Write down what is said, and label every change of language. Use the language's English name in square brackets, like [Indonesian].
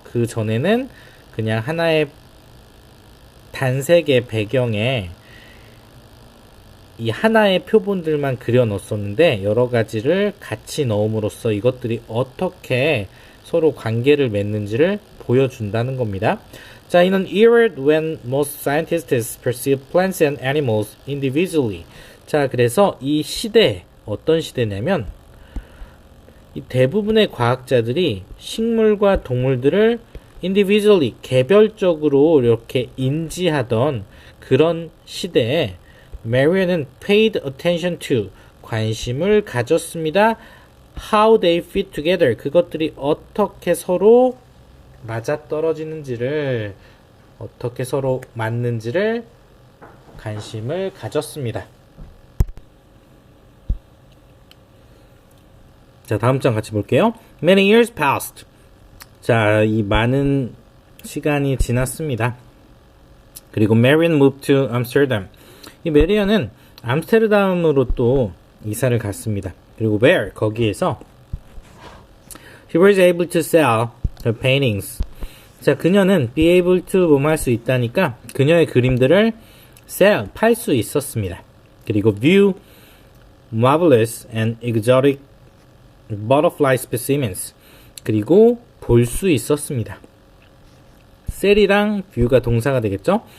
[Korean] 그 전에는 그냥 하나의 단색의 배경에 이 하나의 표본들만 그려 넣었었는데 여러 가지를 같이 넣음으로써 이것들이 어떻게 서로 관계를 맺는지를 보여준다는 겁니다. [English] 자, in an era when most scientists perceive plants and animals individually. [Korean] 자, 그래서 이 시대, 어떤 시대냐면 이 대부분의 과학자들이 식물과 동물들을 individually, 개별적으로 이렇게 인지하던 그런 시대에 Marian은 [English] paid attention to, [Korean] 관심을 가졌습니다. [English] How they fit together, [Korean] 그것들이 어떻게 서로 맞아떨어지는지를, 어떻게 서로 맞는지를 관심을 가졌습니다. 자, 다음 장 같이 볼게요. [English] Many years passed. [Korean] 자, 이 많은 시간이 지났습니다. [English] 그리고 Marian moved to Amsterdam. [Korean] 이 메리언은 암스테르담으로 또 이사를 갔습니다. [English] 그리고 where, 거기에서 she was able to sell her paintings. [Korean] 자, 그녀는 be able to 뭐뭐 할 수 있다니까 그녀의 그림들을 sell, 팔 수 있었습니다. [English] 그리고 view marvelous and exotic butterfly specimens. [Korean] 그리고 볼 수 있었습니다. sell이랑 view가 동사가 되겠죠?